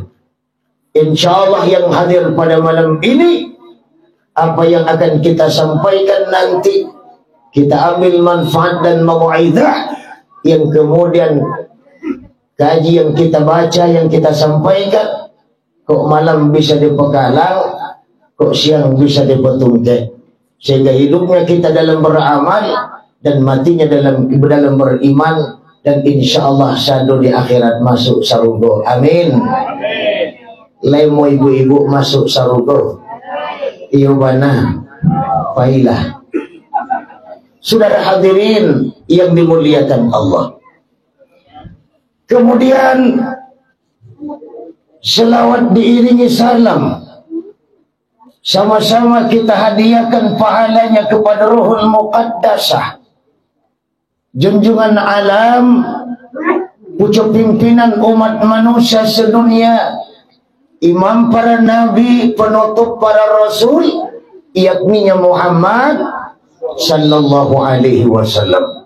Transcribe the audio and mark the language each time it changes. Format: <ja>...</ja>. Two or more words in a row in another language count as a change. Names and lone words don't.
<ar>Insya Allah</ar> <id>yang hadir pada malam ini, apa yang akan kita sampaikan nanti, kita ambil manfaat dan mau'izah, yang kemudian kaji yang kita baca, yang kita sampaikan,</id> <min>kok malam bisa dipekalang, kok siang bisa dipetungke,</min> <id>sehingga hidupnya kita dalam beramal dan matinya dalam beriman, dan</id> <ar>insya Allah</ar> <min>sadu di akhirat masuk sarugo.</min> <id>Amin.</id> <min>Lemo ibu-ibu masuk sarugo. Iyo bana failah.</min> <id>Saudara hadirin yang dimuliakan Allah, kemudian selawat diiringi salam, sama-sama kita hadiahkan pahalanya kepada</id> <ar>Ruhul Muqaddasah,</ar> <id>junjungan alam, pucuk pimpinan umat manusia sedunia, imam para nabi, penutup para rasul, yakni Muhammad</id> <ar>sallallahu alaihi wasallam.</ar>